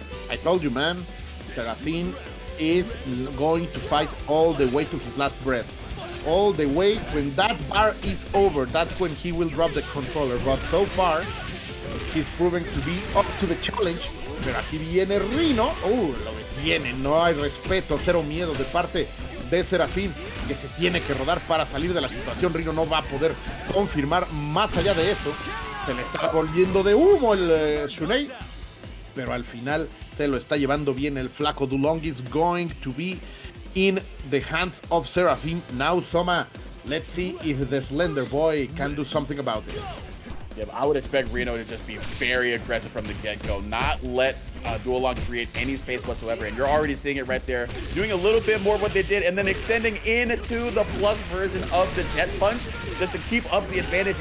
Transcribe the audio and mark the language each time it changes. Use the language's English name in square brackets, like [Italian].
[English] I told you, man, Serafin is going to fight all the way to his last breath. All the way. When that bar is over, that's when he will drop the controller. But so far, he's proven to be up to the challenge. [Spanish] Pero aquí viene Rino. Lo detiene. No hay respeto, cero miedo de parte de Serafin, que se tiene que rodar para salir de la situación. Rino no va a poder confirmar más allá de eso. Se le está volviendo de humo el Shun'ei, pero al final se lo está llevando bien el flaco. [English] Dulong is going to be in the hands of Serafin. Now, Soma, let's see if the Slender Boy can do something about this. Yeah, I would expect Rino to just be very aggressive from the get-go, not let Duolong create any space whatsoever, and you're already seeing it right there, doing a little bit more of what they did, and then extending into the plus version of the Jet Punch, just to keep up the advantage.